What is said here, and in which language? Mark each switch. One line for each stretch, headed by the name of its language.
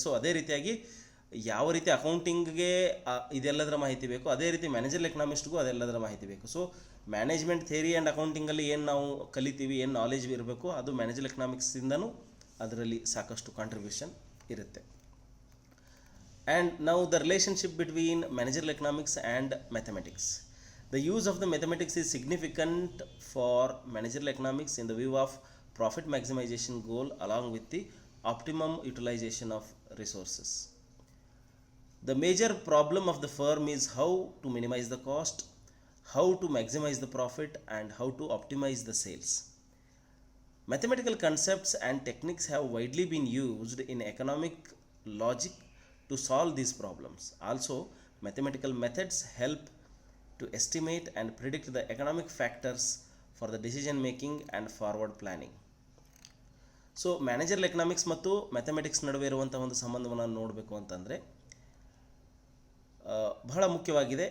Kannada: So ಅದೇ ರೀತಿಯಾಗಿ ಯಾವ ರೀತಿ ಅಕೌಂಟಿಂಗ್ಗೆ ಇದೆಲ್ಲದರ ಮಾಹಿತಿ ಬೇಕು, ಅದೇ ರೀತಿ ಮ್ಯಾನೇಜರಲ್ ಎಕನಾಮಿಸ್ಟ್ಗೂ ಅದೆಲ್ಲದರ ಮಾಹಿತಿ ಬೇಕು. ಸೊ ಮ್ಯಾನೇಜ್ಮೆಂಟ್ ಥಿಯರಿ ಆ್ಯಂಡ್ ಅಕೌಂಟಿಂಗಲ್ಲಿ ಏನು ನಾವು ಕಲಿತೀವಿ, ಏನು ನಾಲೆಜ್ ಇರಬೇಕು, ಅದು ಮ್ಯಾನೇಜರಲ್ ಎಕನಾಮಿಕ್ಸಿಂದನೂ ಅದರಲ್ಲಿ ಸಾಕಷ್ಟು ಕಾಂಟ್ರಿಬ್ಯೂಷನ್ ಇರುತ್ತೆ.
English: and
Kannada: ನಾವು
English: The relationship between managerial economics and mathematics. The use of the mathematics is significant for managerial economics in the view of profit maximization goal along with the optimum utilization of resources. The major problem of the firm is how to minimize the cost, how to maximize the profit and how to optimize the sales. Mathematical concepts and techniques have widely been used in economic logic to solve these problems. Also, mathematical methods help to estimate and predict the economic factors for the decision making and forward planning.
Kannada: So managerial economics ಮತ್ತು mathematics ನಡುವೆ ಇರುವಂಥ ಒಂದು ಸಂಬಂಧವನ್ನು ನೋಡಬೇಕು ಅಂತಂದರೆ ಬಹಳ ಮುಖ್ಯವಾಗಿದೆ.